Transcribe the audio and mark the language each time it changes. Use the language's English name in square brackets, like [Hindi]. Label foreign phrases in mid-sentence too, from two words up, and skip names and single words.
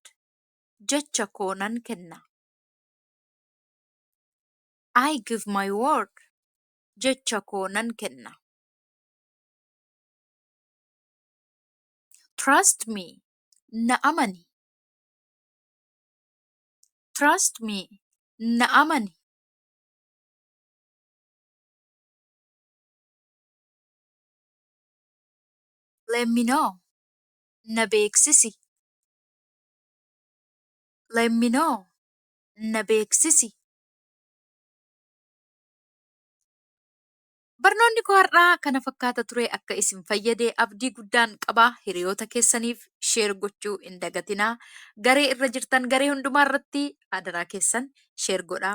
[Oromo] Jecha koo nan kenna. [English] I give my word. [Oromo] Jecha koo nan kenna. [English] Trust me. [Oromo] Na amani. [English] Trust me. [Oromo] Na amani. [English] Let me know. [Oromo] Na beeksisi. [English] Let me know. [Oromo] Na beeksisi. Barnoonni koo har'aa kana fakkaata ture akka isin fayyadee abdii guddaan qabaa hiriyoota keessaniif sheer gochuu hin dagatinaa. Garee irra jirtan garee hundumaa irratti adaraa keessan sheer godhaa.